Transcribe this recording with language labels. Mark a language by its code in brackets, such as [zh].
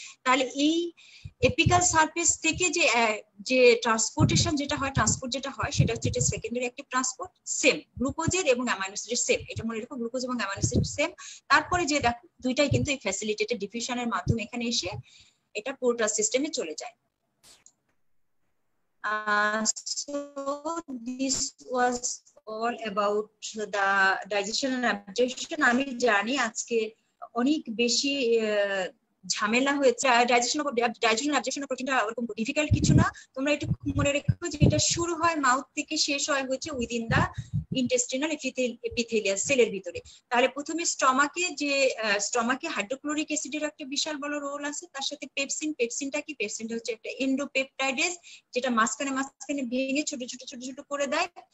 [bn] তাহলে এই apical surface থেকে যে ট্রান্সপোর্টেশন যেটা হয় সেটা হচ্ছে এটা সেকেন্ডারি অ্যাক্টিভ ট্রান্সপোর্ট সেম গ্লুকোজের এবং অ্যামাইনো অ্যাসিডের সেম, এটা মনে রাখো গ্লুকোজ এবং অ্যামাইনো অ্যাসিড সেম। তারপরে যে দেখো দুইটাই কিন্তু এই ফ্যাসিলিটেটেড ডিফিউশনের মাধ্যমে এখানে এসে এটা পোর্টাল সিস্টেমে চলে যায়। [en] So this was all about the digestion and absorption. [bn] আমি জানি আজকে অনেক বেশি ঝামেলা হয়েছে। ডাইজেশন অ্যাবজর্পশন প্রোটিনটা ওরকম ডিফিকাল্ট কিছু না, তোমরা একটু মনে রেখো যে এটা শুরু হয় মাউথ থেকে শেষ হয় হচ্ছে উইদিন দা ইন্টেস্টিনাল এপিথেলিয়াল সেলের ভিতরে। তাহলে প্রথমে স্টমাকে হাইড্রোক্লোরিক অ্যাসিডের একটা বিশাল বড় রোল আছে, তার সাথে পেপসিনটা কি, পেপসিনটা হচ্ছে একটা এন্ডোপেপটাইডেজ যেটা মাঝখানে ভেঙে ছোট ছোট করে দেয়।